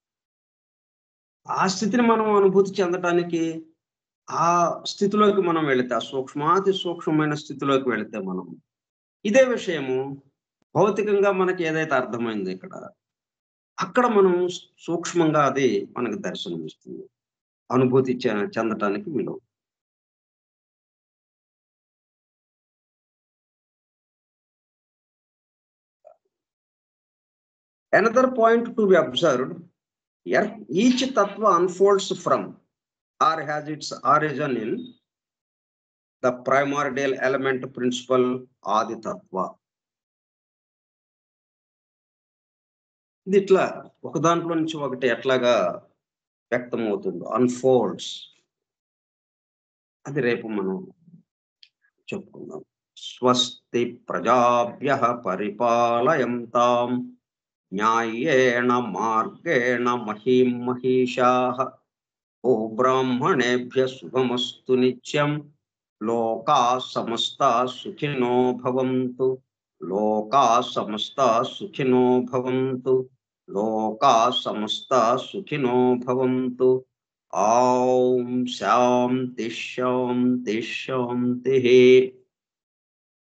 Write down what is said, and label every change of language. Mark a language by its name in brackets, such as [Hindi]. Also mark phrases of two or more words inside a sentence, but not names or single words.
[Telugu] ఆ స్థితిని మనం అనుభూతి చెందటానికి ఆ స్థితిలోకి మనం వెళితే, ఆ అతి సూక్ష్మమైన స్థితిలోకి వెళితే మనం ఇదే విషయము భౌతికంగా మనకి ఏదైతే అర్థమైందో ఇక్కడ, అక్కడ మనం సూక్ష్మంగా అది మనకు దర్శనమిస్తుంది. అనుభూతి చెందటానికి వీలు. [English] Another point to be observed, here each tattva unfolds from or has its origin in the primordial element principle Adi Tattva. [Telugu] ఇది ఇట్లా ఒక దాంట్లో నుంచి ఒకటి ఎట్లాగా వ్యక్తమవుతుందో అన్ఫోల్డ్స్, అది రేపు మనం చెప్పుకుందాం. [Sanskrit] స్వస్తి ప్రజాభ్యః పరిపాలయంతాం న్యాయేణ మార్గేణ మహీం మహిషాః ఓ బ్రాహ్మణేభ్యః శుభమస్తు నిత్యం లోకాః సమస్తాః సుఖినో భవంతు లోకాః సమస్తాః సుఖినో భవంతు లోకాః సమస్తాః సుఖినో భవంతు. ఓం శాంతి శాంతి శాంతి.